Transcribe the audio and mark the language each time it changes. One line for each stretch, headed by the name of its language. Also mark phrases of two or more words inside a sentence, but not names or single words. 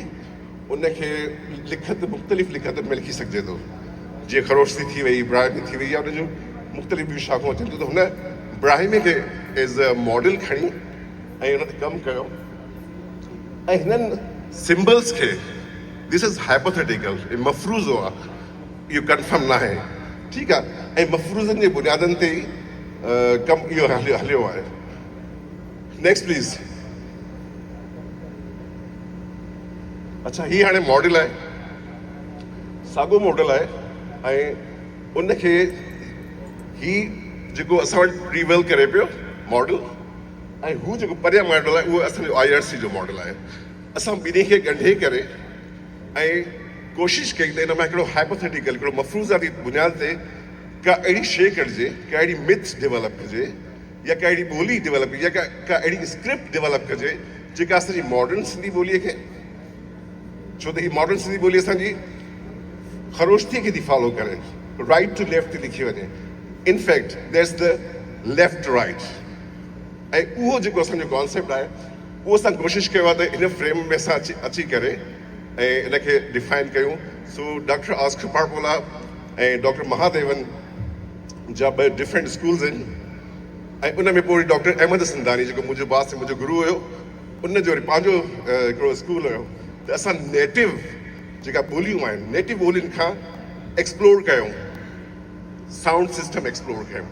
Sindhi: उनखे लिखत मुख़्तलिफ़ लिखत में लिखी सघिजे थो जीअं खरोश्ती थी वई ब्राहिमी थी वई या उनजूं मुख़्तलिफ़ ॿियूं शाख़ूं अचनि थियूं त हुन ब्राहिमी खे
English: as a model
Sindhi: खणी ऐं हुन ते कमु कयो ऐं हिननि सिम्बल्स खे
English: this is hypothetical
Sindhi: मफ़रूज़ो आहे इहो कंफर्म न आहे ठीकु आहे ऐं मफ़रूज़नि जे बुनियादनि ते ई कमु इहो हलियो आहे
English: next please
Sindhi: अच्छा ही हाणे मॉडल आहे साॻियो मॉडल आहे ऐं उनखे ही जेको असां वटि प्रीवेल करे पियो मॉडल ऐं हू जेको परियां मॉडल आहे उहो असांजो IRC जो मॉडल आहे असां ॿिन्ही खे ॻंढे करे ऐं कोशिशि कई त हिन मां हिकिड़ो हाइपोथेटिकल हिकिड़ो मफ़रूज़ाती बुनियाद ते का अहिड़ी शइ कढिजे का अहिड़ी मिथ डेवलप कजे या का अहिड़ी ॿोली डेवलप या का अहिड़ी स्क्रिप्ट डेवलप कजे जेका असांजी मॉडर्न सिंधी ॿोलीअ खे छो त हीअ मॉडर्न सिंधी ॿोली असांजी ख़रोश्तीअ खे थी फॉलो करे
English: right to left
Sindhi: ते लिखी वञे
English: in fact that's the left right
Sindhi: ऐं उहो जेको असांजो कॉन्सेप्ट आहे उहो असां कोशिशि कयो आहे त हिन फ्रेम में असां अची करे ऐं इनखे डिफाइन कयूं सो डॉक्टर ऑस्कर पार्पोला ऐं डॉक्टर महादेवन जा ॿ
English: different schools
Sindhi: आहिनि ऐं उन में पोइ डॉक्टर अहमद सिंधानी जेको मुंहिंजो बास मुंहिंजो गुरू हुयो उनजो वरी पंहिंजो हिकिड़ो स्कूल हुयो त असां नेटिव जेका ॿोलियूं आहिनि नेटिव ॿोलियुनि खां एक्सप्लोर कयूं,
English: sound system
Sindhi: एक्सप्लोर कयूं।